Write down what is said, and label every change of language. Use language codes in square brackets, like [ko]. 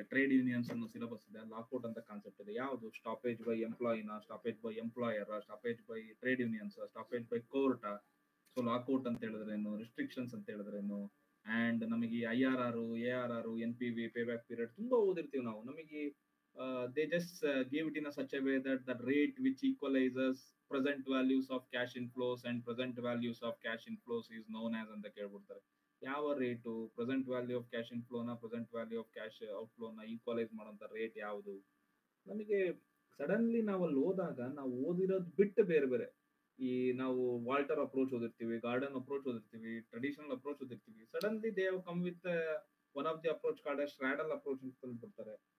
[kn] Trade unions ಅನ್ನೋ syllabus ಇದೆ, lockout ಅಂತ ಕಾನ್ಸೆಪ್ಟ್ ಇದೆ. ಯಾವುದು, stoppage by ಎಂಪ್ಲಾಯಿನ, stoppage by employer, stoppage by trade unions, stoppage by court. So lockout ಅಂತ ಹೇಳಿದ್ರೇನು, restrictions ಅಂತ ಹೇಳಿದ್ರೇನು, ಅಂಡ್ ನಮಗೆ IRR, ARR, NPV, ಪೇಬ್ಯಾಕ್ ಪೀರಿಯಡ್ ತುಂಬಾ ಓದಿರ್ತೀವಿ ನಾವು. ನಮಗೆ [en] they just give it in a such a way that the rate which equalizes present values of cash inflows and present values of cash inflows is known as [kn] ಅಂತ ಕೇಳ್ಬಿಡ್ತಾರೆ. ಯಾವ rate, present value of cash ಇನ್ಫ್ಲೋನ, present value of cash ಔಟ್ಫ್ಲೋನ equalise ಮಾಡೋಂಥ rate ಯಾವುದು. ನಮಗೆ suddenly ನಾವು ಅಲ್ಲಿ ಹೋದಾಗ ನಾವು ಓದಿರೋದು ಬಿಟ್ಟು ಬೇರೆ ಬೇರೆ, ಈ ನಾವು Walter approach ಓದಿರ್ತೀವಿ, garden approach ಓದಿರ್ತೀವಿ, traditional approach ಓದಿರ್ತೀವಿ. [en] suddenly they have come with one of the approach called straddle approach [kn] ಅಂತ ತಂದ್ಬಿಡ್ತಾರೆ.